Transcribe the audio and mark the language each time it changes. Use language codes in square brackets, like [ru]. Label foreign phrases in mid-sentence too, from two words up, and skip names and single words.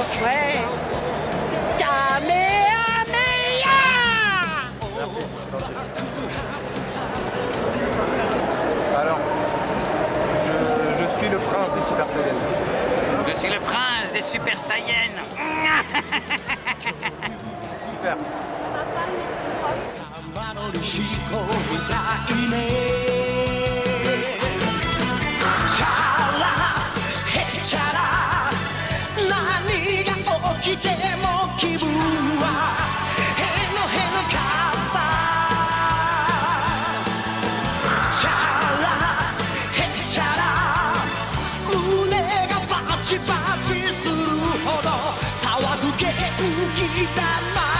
[fr] Ouais. Kamehameha. Merci. Alors, je suis le prince des Super Saiyans. Je suis le prince des Super Saiyans. Super. [ja] 玉の石こみたいねチャラヘチャラ何が起きても気分はへのへのかったチャラヘチャラ胸がバチバチするほど騒ぐ元気だな